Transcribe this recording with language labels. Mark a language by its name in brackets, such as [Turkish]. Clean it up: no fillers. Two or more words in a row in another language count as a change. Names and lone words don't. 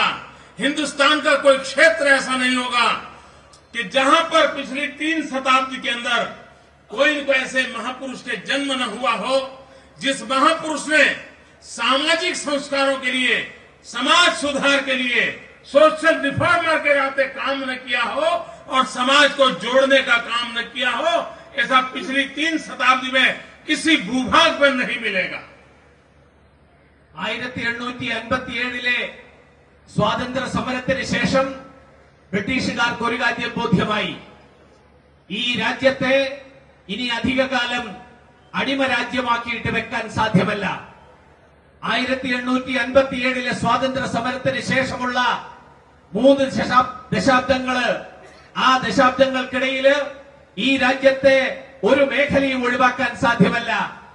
[Hindi] हिंदुस्तान का कोई क्षेत्र ऐसा नहीं होगा कि जहां पर पिछली 3 शताब्दी के अंदर कोई ऐसे महापुरुष के जन्म न हुआ हो, जिस महापुरुष ने सामाजिक संस्कारों के लिए, समाज सुधार के लिए, [English] social reformer [Hindi] के नाते काम न किया हो और समाज को जोड़ने का काम न किया हो, ऐसा पिछली 3 शताब्दी में किसी भूभाग पर नहीं मिलेगा। [Malayalam] 1857 സ്വാതന്ത്ര്യ സമരത്തിന് ശേഷം ബ്രിട്ടീഷുകാർക്ക് ഒരു കാര്യം ബോധ്യമായി, ഈ രാജ്യത്തെ ഇനി അധികകാലം അടിമ രാജ്യമാക്കിയിട്ട് വെക്കാൻ സാധ്യമല്ല. 1857 സ്വാതന്ത്ര്യ സമരത്തിന് ശേഷമുള്ള 3 ദശാബ്ദങ്ങള്, ആ ദശാബ്ദങ്ങൾക്കിടയിൽ ഈ രാജ്യത്തെ ഒരു മേഖലയും ഒഴിവാക്കാൻ സാധ്യമല്ല.